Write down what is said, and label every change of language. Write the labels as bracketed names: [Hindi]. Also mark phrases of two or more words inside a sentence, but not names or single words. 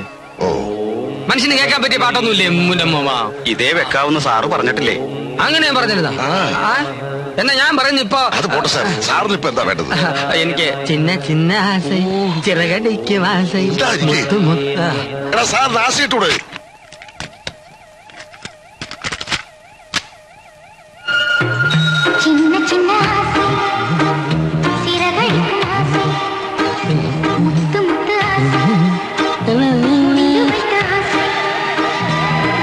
[Malayalam] മനുഷ്യന് കേൾക്കാൻ പറ്റിയ പാട്ടൊന്നുമില്ലേ? മുന്നമ്മ ഇതേ വെക്കാവുന്ന സാറ് പറഞ്ഞിട്ടില്ലേ? അങ്ങനെ ഞാൻ പറഞ്ഞിരുന്നാ? എന്നാ ഞാൻ പറയുന്നു ഇപ്പൊ. അത് പോട്ടെ സാർ, സാറിന് ഇപ്പൊ എന്താ വേണ്ടത്? [Tamil] எனிக்கு சின்ன சின்ன ஆசை சிறகடிக்கும் ஆசை முத்து முத்த. [Malayalam] എടാ സാറിന് ആശയിട്ടൂടെ? [Tamil] சின்ன சின்ன ஆசை, சிறகடிக்கும் ஆசை, முத்து முத்து ஆசை, முடிய வைத்த ஆசை,